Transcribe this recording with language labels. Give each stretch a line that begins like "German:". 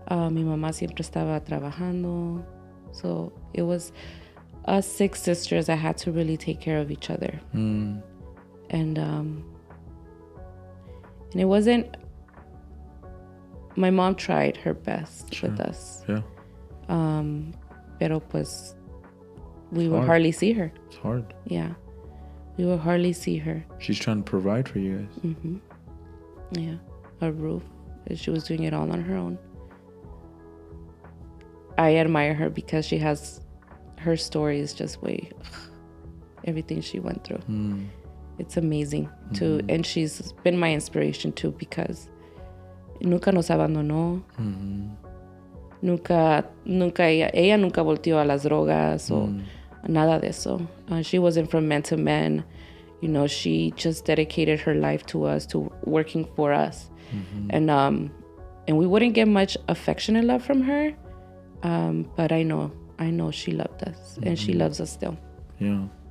Spanish: Mi mamá siempre estaba trabajando.
English: So it was us 6 sisters that had to really take care of each other. And it wasn't... My mom tried her best with us. Yeah.
Spanish: Pero pues,
English: we would hardly see her. It's hard. Yeah. We would hardly see her. She's trying to provide for you guys. Mm-hmm. Yeah. A roof. She was doing it all on her own. I admire her because she has... Her story is just everything she went through. It's amazing too. And she's been my inspiration too because
Spanish: nunca nos abandonó. Nunca ella nunca volteó a las drogas o nada de eso.
English: She wasn't from men to men. You know, she just dedicated her life to us, to working for us. And we wouldn't get much affectionate love from her. But I know she loved us and she loves us still. Yeah.